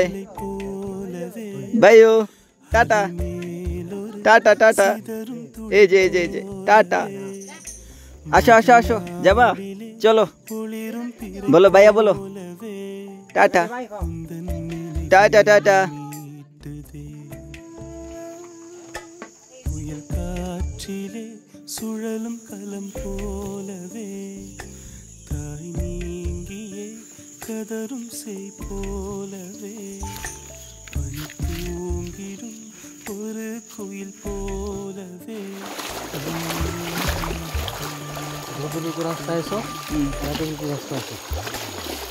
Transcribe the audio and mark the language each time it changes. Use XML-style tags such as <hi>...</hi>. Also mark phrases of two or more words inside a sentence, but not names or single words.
<bn>বাই, ও টাটা টাটা টাটা, এই যে এই যে এই যে টাটা। আসো আসো আসো, যাবা, চলো বলো ভাইয়া, বলো টাটা টাটা টাটা।</bn> <ta>புயல் காற்றிலே சுழலும் கலம் போலவே தாய் நீங்கியே கதரும் செய் போலவே பனி தூங்கிடும் ஒரு குயில் போலவே</ta> <bn>রাস্তা এসো, রাস্তা আছে।</bn>